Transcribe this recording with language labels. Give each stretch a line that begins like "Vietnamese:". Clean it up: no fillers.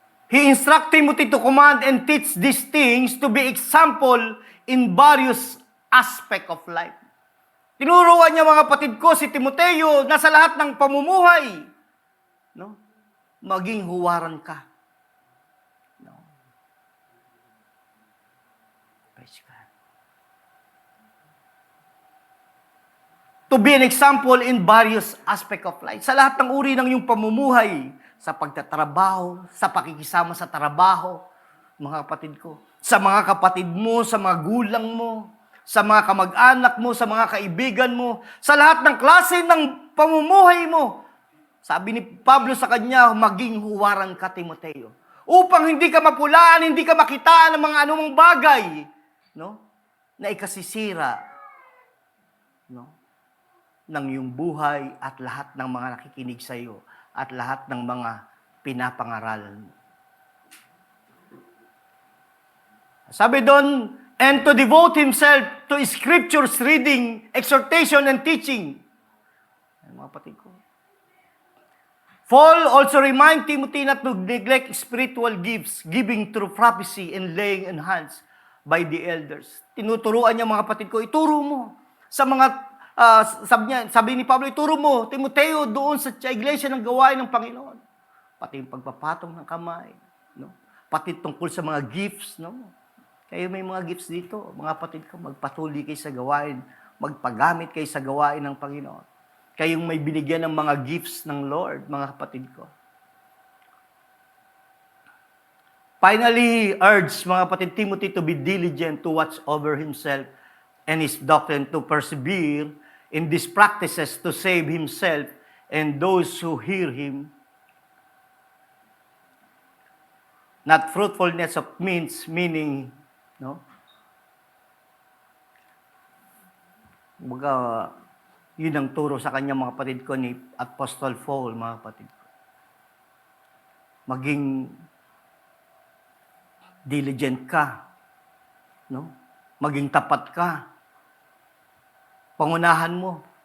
English: He instructed Timothy to command and teach these things to be example in various aspects of life.
Filipino: Tinuruan niya, mga kapatid ko, si Timoteo na sa lahat ng pamumuhay, no, maging huwaran ka. No.
English: Praise God. To be an example in various aspects of life.
Filipino: Sa lahat ng uri ng iyong pamumuhay, sa pagtatrabaho, sa pakikisama sa trabaho, mga kapatid ko, sa mga kapatid mo, sa mga gulang mo, sa mga kamag-anak mo, sa mga kaibigan mo, sa lahat ng klase ng pamumuhay mo. Sabi ni Pablo sa kanya, maging huwaran ka, Timoteo. Upang hindi ka mapulaan, hindi ka makitaan ng mga anumang bagay, no, na ikasisira, no, ng iyong buhay at lahat ng mga nakikinig sa iyo at lahat ng mga pinapangaralan mo. Sabi doon,
English: and to devote himself to scriptures, reading, exhortation, and teaching.
Filipino: Mga kapatid ko.
English: Paul also remind Timothy not to neglect spiritual gifts, giving through prophecy and laying on hands by the elders.
Filipino: Tinuturuan niya, mga kapatid ko, ituro mo sa mga sabi ni Pablo, ituro mo, Timoteo, doon sa iglesia ng gawain ng Panginoon. Pati yung pagpapatong ng kamay, no? Pati tungkol sa mga gifts, no? Kayo may mga gifts dito, mga kapatid ko, magpatuloy kayo sa gawain, magpagamit kayo sa gawain ng Panginoon. Kayong may binigyan ng mga gifts ng Lord, mga kapatid ko.
English: Finally, he urged
Filipino: mga kapatid
English: Timothy to be diligent to watch over himself and his doctrine, to persevere in these practices to save himself and those who hear him. Not fruitfulness of meaning, no?
Filipino: Baga, yun ang turo sa kanya, mga kapatid ko, ni Apostle Paul, mga kapatid ko. Maging diligent ka, no? Maging tapat ka. Pangunahan mo.